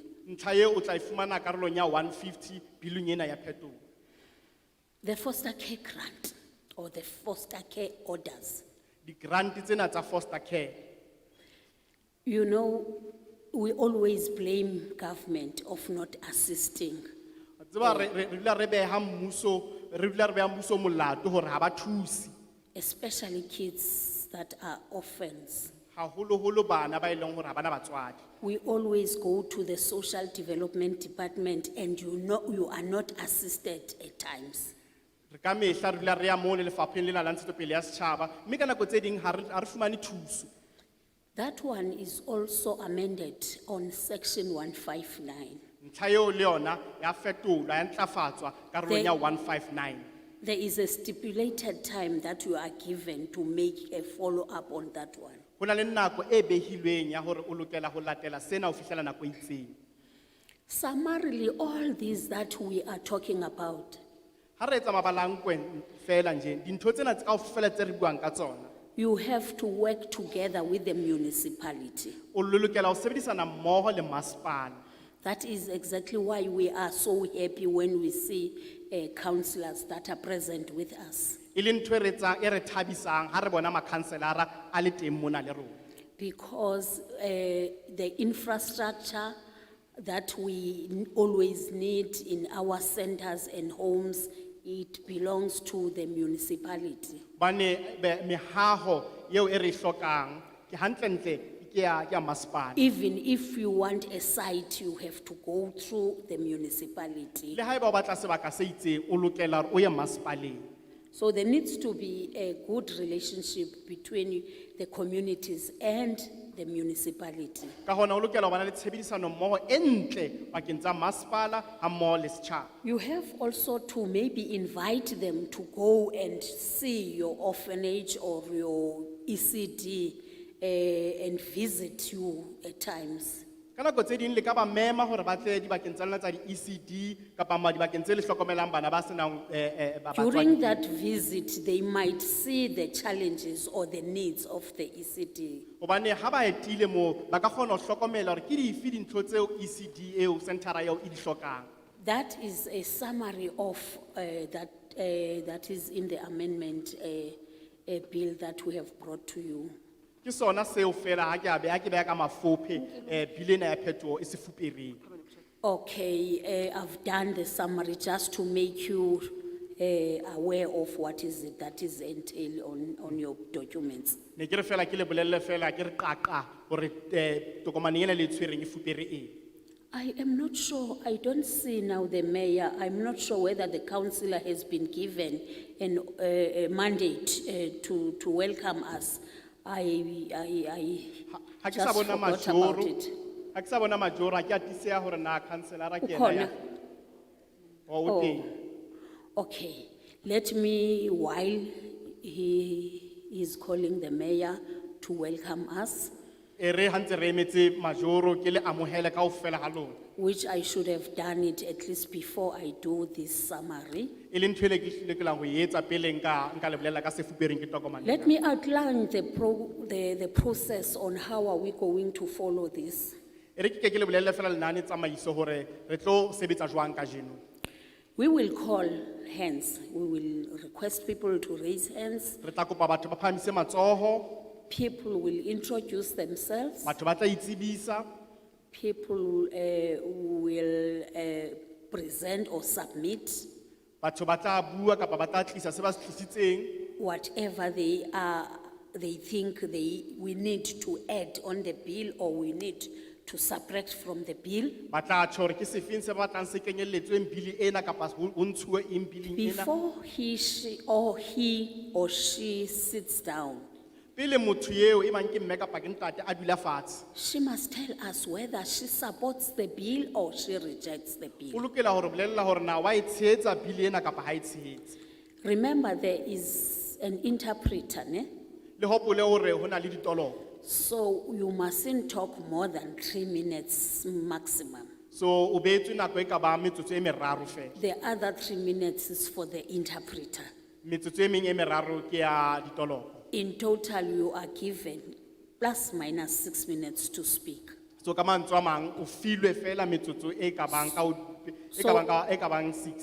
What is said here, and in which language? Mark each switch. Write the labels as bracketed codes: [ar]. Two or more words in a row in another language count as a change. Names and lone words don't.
[st] Ntlha eo o tla e fumana karolong ya 150 bilong ena ya phetolo. [en] The foster care grant or the foster care orders. [st] Di-grant tsena tsa [en] foster care. You know, we always blame government of not assisting. [st] Tseba re dula re beha mmuso molato hore ha ba thusi. [en] Especially kids that are orphans. [st] Haholoholo bana ba e leng hore ha bana batswadi. [en] We always go to the social development department and you are not assisted at times. [st] Re ka mehla re dula re ya moo le lefapheng lena la ntshetsopele ya setjhaba mme ka nako tse ding ha re fumane thuso. [en] That one is also amended on section 159. [st] Ntlha eo le yona ya fetolwa ya ntlafatswa karolong ya 159. [en] There is a stipulated time that you are given to make a follow-up on that one. [st] Ho na le nako e behilweng ya hore o lokela ho latela sena ho fihlela nako e itseng. [en] Summarily, all these that we are talking about, [st] Ha re etsa mabalankwe fela nje dintho tsena tse kaofela tse re buang ka tsona. [en] you have to work together with the municipality. [st] O lokela ho sebedisana mmoho le masepala. [en] That is exactly why we are so happy when we see councillors that are present with us. [st] E le ntho e re thabisang ha re bona makhanselara a le teng mona le rona. [en] Because the infrastructure that we always need in our centers and homes, it belongs to the municipality. [st] Bane mehaho yeo e re hlokang ke hantlentle ke ya masepala. [en] Even if you want a site, you have to go through the municipality. [st] Le haeba o batla sebaka se itseng o lokela hore o ye masepaleng. [en] So there needs to be a good relationship between the communities and the municipality. [st] Ka hona o lokela ho bana le tshebedisano mmoho e ntle pakeng tsa masepala ha mmoho le setjhaba. [en] You have also to maybe invite them to go and see your orphanage or your ECD and visit you at times. [st] Ka nako tse ding le ka ba mema hore ba tle dibakeng tsa lona tsa di-ECD kapa dibakeng tse le hlokomelang bana ba senang [en] During that visit, they might see the challenges or the needs of the ECD. [st] hobane ha ba etile moo ba ka kgona ho hlokomela hore ke dife dintho tseo ECD eo centera eo e di hlokang. [en] That is a summary of that is in the amendment bill that we have brought to you. [st] Ke sona seo fela ha ke a beha ka mafophe bill ena ya phetoho e se fupereng. [en] Okay, I've done the summary just to make you aware of what is it that is entailed on your documents. [st] Ne ke re fela ke le bolelle fela ke re qaqa hore tokomane ena le tshwereng e fupere eng. [en] I am not sure, I don't see now the mayor, I'm not sure whether the councillor has been given a mandate to welcome us. I [st] Ha ke [en] just [st] sa bona [en] forgot about [st] majoro. [en] it. [st] Ha ke sa bona majoro ha ke a tiseha hore na councillor ke ena [zu] Ukhona? [st] ya. O teng. [en] Okay, let me, while he is calling the mayor to welcome us, [st] E re ha ntse re emetse majoro ke le amohele kaofela ha lona. [en] which I should have done it at least before I do this summary. [st] E le ntho e le ke hlile ke la ho e etsa pele nka le bolela ka se fupereng ke tokomane. [en] Let me outline the process on how are we going to follow this. [st] E re ke le bolelle fela lenane tsamaiso hore re tlo sebetsa jwang ka jeno. [en] We will call hands, we will request people to raise hands, [st] Re tla kopa batho ba phamise matsoho, [en] people will introduce themselves, [st] batho ba tla itsebisa, [en] people will present or submit [st] batho ba tla bua kapa ba tla tlisa se ba se tlisitseng. [en] whatever they are, they think we need to add on the bill or we need to subtract from the bill. [st] Ba tla tjho hore ke sefeng se ba batlang se kenyelletsweng bili ena kapa ho ntshuwe eng bileng ena. [en] Before he or she sits down, [st] Pele motho eo e bang ke mme kapa ke ntate a dula fatshe. [en] she must tell us whether she supports the bill or she rejects the [st] O [en] bill. [st] lokela hore bolella hore na wa e tshehetsa bili ena kapa ha e tshehetse. [en] Remember, there is an interpreter, ne? [st] Le hopole hore ho na le ditoloko. [en] So you mustn't talk more than 3 minutes maximum. [st] So o beetswe nako e ka bang metsotso e meraro fela. [en] The other 3 minutes is for the interpreter. [st] Metsotso e meng e meraro ke ya ditoloko. [en] In total, you are given plus minus 6 minutes to speak. [st] So ka mantswe a mang o filwe fela metsotso e ka bang e ka bang 6.